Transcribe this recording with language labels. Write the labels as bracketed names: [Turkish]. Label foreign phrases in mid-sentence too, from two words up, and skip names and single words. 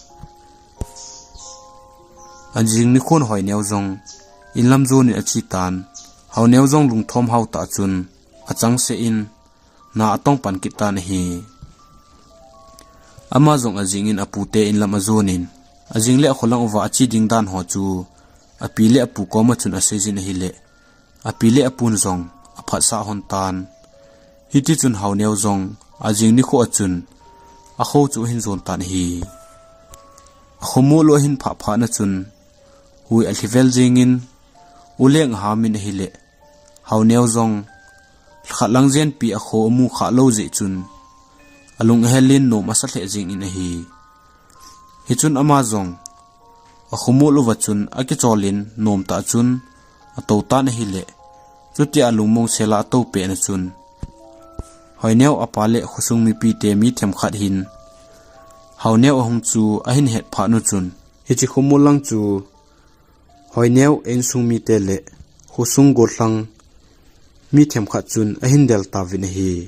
[Thado Chin] ajing ni khon Hoineo zong in lam zo ni achi tan Houneo zong lung thom hau ta chun achang se in na atong pan ki tan hi ama zong ajing in apute in lam azonin ajing le kholang wa achi ding dan ho chu apile apu ko ma chun asejin hi le apile apun zong apha sa hon tan hiti chun Houneo zong ajing ni kho achun a kho chu hin zon tan hi khomo lo hin pha pha na chun hui al hivel jingin uleng ha min hi le Houneo zong khalang zen pi a kho mu kha lo je chun alung helin no masa the jing in hi hi chun ama zong a khomo lo wa chun a ki cholin nom ta chun a to ta na hi le chuti alung mong sela to pe na chun Hoineo apale khosung mi pi te mi them khat hin Houneo hong chu a hin het pha nu chun hi chi khomo lang chu Hoineo eng sung mi te le khosung go thlang mi them khat chun a hin del ta vin hi